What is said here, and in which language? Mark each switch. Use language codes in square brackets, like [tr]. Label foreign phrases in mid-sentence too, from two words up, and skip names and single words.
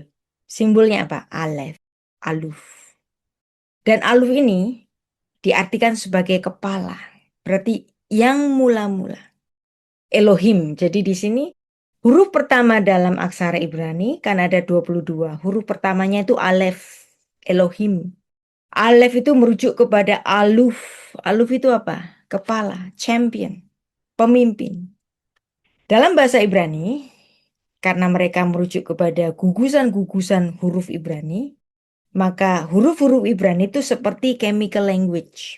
[id] Simbolnya apa? Alef, aluf. Dan aluf ini diartikan sebagai kepala. Berarti yang mula-mula. Elohim. Jadi di sini huruf pertama dalam aksara Ibrani kan ada 22. Huruf pertamanya itu alef, Elohim. Alef itu merujuk kepada aluf. Aluf itu apa? Kepala, champion, pemimpin. Dalam bahasa Ibrani, karena mereka merujuk kepada gugusan-gugusan huruf Ibrani, maka huruf-huruf Ibrani itu seperti [en] chemical language.